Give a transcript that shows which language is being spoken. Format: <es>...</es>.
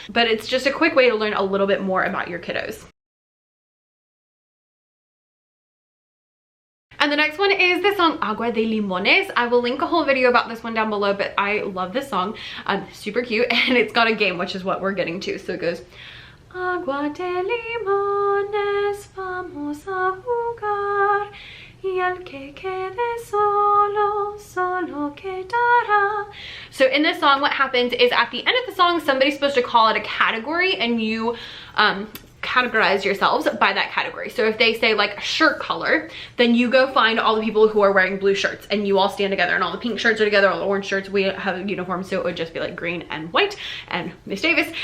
<en>But it's just a quick way to learn a little bit more about your kiddos. And the next one is the song Agua de Limones. I will link a whole video about this one down below, but I love this song. Super cute, and it's got a game, which is what we're getting to. So it goes,</en> <es>Agua de limones, vamos a jugar, y el que quede solo, solo quedará.</es> <en>So in this song, what happens is at the end of the song, somebody's supposed to call it a category, and you categorize yourselves by that category. So if they say like shirt color, then you go find all the people who are wearing blue shirts, and you all stand together, and all the pink shirts are together, all the orange shirts. We have a uniform, so it would just be like green and white and Miss Davis.</en>